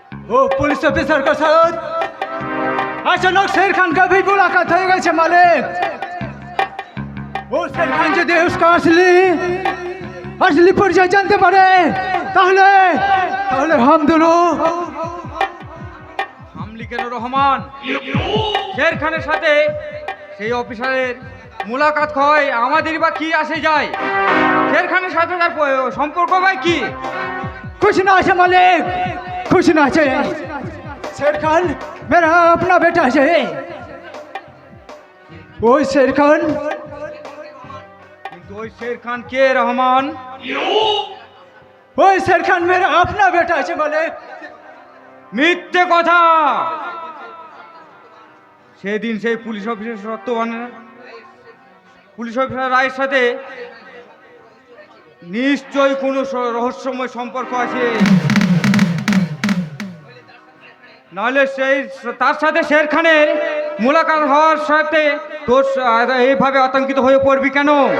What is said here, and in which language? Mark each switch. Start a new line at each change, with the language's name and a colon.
Hindi: वो police officer के साथ अचानक शेर खान का भी मुलाकात हो गई मालिक। वो शेर खान যদি उसका असली
Bangla: পরিচয় জানতে পারে তাহলে তাহলে
Hindi: हम दोनों
Bangla: হামলি কেন রহমান? শের খানের সাথে সেই অফিসারের মুলাকাত হয় আমাদের বা কি আসে যায়? শের খানের সাথে তার সম্পর্ক ভাই কি?
Hindi: कुछ ना है मालिक, कुछ ना है। शेर खान मेरा अपना बेटा है। वो शेर खान
Bangla: কিন্তু ওই শের খান কে রহমান?
Hindi: वो शेर खान मेरा अपना बेटा है मालिक।
Bangla: মিথ্যে কথা। সেদিন সেই পুলিশ অফিসার পুলিশ অফিসার রায়ের সাথে নিশ্চয়ই কোনো রহস্যময় সম্পর্ক আছে, নাহলে সেই তার সাথে শের খানের মুলাকাত হওয়ার সাথে তোর এইভাবে আতঙ্কিত হয়ে পড়বি কেন?